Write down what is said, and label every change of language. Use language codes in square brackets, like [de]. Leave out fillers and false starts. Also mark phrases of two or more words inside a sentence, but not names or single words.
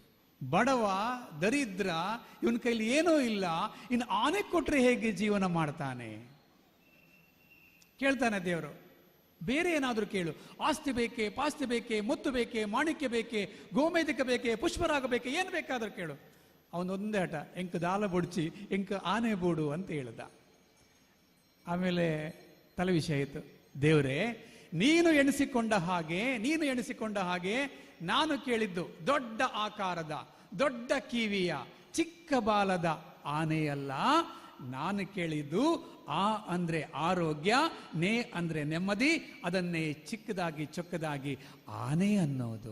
[kn] ಬಡವ, ದರಿದ್ರ, ಇವನ ಕೈಲಿ ಏನೂ ಇಲ್ಲ, ಇನ್ನು ಆನೆ ಕೊಟ್ರೆ ಹೇಗೆ ಜೀವನ ಮಾಡ್ತಾನೆ? ಕೇಳ್ತಾನೆ ದೇವರು, ಬೇರೆ ಏನಾದರೂ ಕೇಳು, ಆಸ್ತಿ ಬೇಕೇ, ಪಾಸ್ತಿ ಬೇಕೇ, ಮುತ್ತು ಬೇಕೇ, ಮಾಣಿಕ್ಯ ಬೇಕೇ, ಗೋಮೇಧಿಕ ಬೇಕೇ, ಪುಷ್ಪರಾಗ ಬೇಕೇ, ಏನು ಬೇಕಾದರೂ ಕೇಳು. ಅವನೊಂದೇ ಹಠ, [tcy] ಎಂಕ ದಾಲ ಬೊಡ್ಚಿ ಎಂಕ ಆನೆ ಬೋಡು [kn] ಅಂತ ಹೇಳ್ದ. ಆಮೇಲೆ ತಲೆ ವಿಷಯ ಆಯಿತು. ದೇವರೇ, ನೀನು ಎಣಿಸಿಕೊಂಡ ಹಾಗೆ ನಾನು ಕೇಳಿದ್ದು ದೊಡ್ಡ ಆಕಾರದ, ದೊಡ್ಡ ಕಿವಿಯ, ಚಿಕ್ಕ ಬಾಲದ ಆನೆಯಲ್ಲ. ನಾನು ಕೇಳಿದ್ದು ಆ ಅಂದ್ರೆ ಆರೋಗ್ಯ, ನೇ ಅಂದ್ರೆ ನೆಮ್ಮದಿ, ಅದನ್ನೇ ಚಿಕ್ಕದಾಗಿ ಚೊಕ್ಕದಾಗಿ ಆನೆ ಅನ್ನೋದು.